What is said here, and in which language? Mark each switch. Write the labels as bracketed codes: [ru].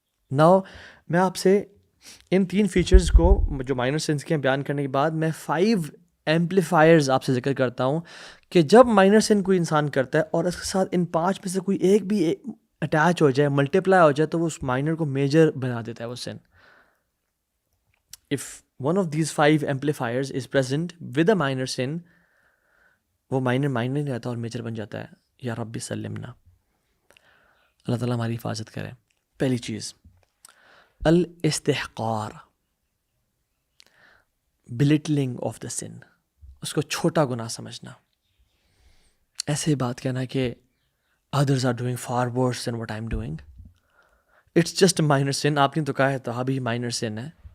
[ur] Now میں آپ سے ان 3 فیچرز کو جو مائنر سنس کے بیان کرنے کے بعد میں 5 ایمپلیفائرز آپ سے ذکر کرتا ہوں کہ جب مائنر سن کوئی انسان کرتا ہے اور اس کے ساتھ ان 5 میں سے کوئی ایک بھی اٹیچ ہو جائے، ملٹیپلائی ہو جائے، تو وہ اس مائنر کو میجر بنا دیتا ہے وہ سن. [en] if one of these 5 amplifiers is present with a minor sin، [ur] وہ مائنر نہیں رہتا اور میجر بن جاتا ہے. [ar] یا رب سلمنا، [ur] اللہ تعالیٰ ہماری حفاظت کرے. پہلی چیز الاستحقار، [en] belittling of the sin, [ur] اس کو چھوٹا گناہ سمجھنا. ایسے بات کہنا کہ [en] others are doing far worse than what I'm doing. It's just a minor sin. [ur] آپ نے تو کہا ہے تو ابھی minor sin ہے.